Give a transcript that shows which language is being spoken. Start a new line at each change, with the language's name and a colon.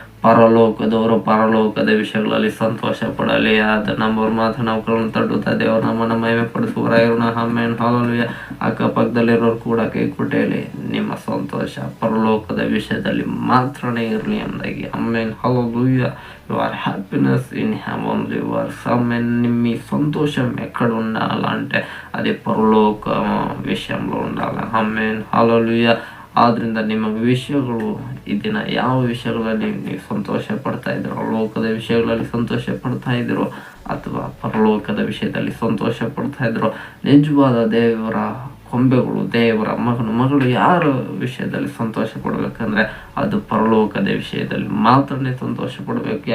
Kannada: ಪರಲೋಕದವರು ಪರಲೋಕದ ವಿಷಯಗಳಲ್ಲಿ ಸಂತೋಷ ಪಡಲಿ. ಆದ ನಮ್ಮವ್ರ ಮಾತು ನಾವು ತಟ್ಟುತ್ತಾ ದೇವರು ನಮ್ಮನ್ನು ಮಹಿಮೆ ಪಡಿಸುವರಾಗಿರೋಣ. Amen hallelujah. ಅಕ್ಕಪಕ್ಕದಲ್ಲಿರೋರು ಕೂಡ ಕೈ ಕೊಟ್ಟೇಲಿ ನಿಮ್ಮ ಸಂತೋಷ ಪರಲೋಕದ ವಿಷಯದಲ್ಲಿ ಮಾತ್ರನೇ ಇರಲಿ ಎಂದಾಗಿ.
English: Amen hallelujah. Your happiness in heavenly works. Amen.
Telugu: మీ సంతోషం ఎక్కడ ఉండాలంటే అది పరలోక విషయంలో ఉండాలి. Amen hallelujah.
Kannada: ಆದ್ರಿಂದ ನಿಮ್ಮ ವಿಷಯಗಳು ಈ ದಿನ ಯಾವ ವಿಷಯಗಳಲ್ಲಿ ನೀವು ಸಂತೋಷ ಪಡ್ತಾ ಇದ್ದೀರೋ, ಲೋಕದ ವಿಷಯಗಳಲ್ಲಿ ಸಂತೋಷ ಪಡ್ತಾ ಇದ್ದೀರೋ ಅಥವಾ ಪರಲೋಕದ ವಿಷಯದಲ್ಲಿ ಸಂತೋಷ ಪಡ್ತಾ ಇದ್ದೀರೋ, ನಿಜವಾದ ದೇವರ ಕೊಂಬೆಗಳು, ದೇವರ ಮಗಳು ಯಾರ ವಿಷಯದಲ್ಲಿ ಸಂತೋಷ ಪಡ್ಬೇಕಂದ್ರೆ ಅದು ಪರಲೋಕದ ವಿಷಯದಲ್ಲಿ ಮಾತ್ರನೇ ಸಂತೋಷ ಪಡ್ಬೇಕು.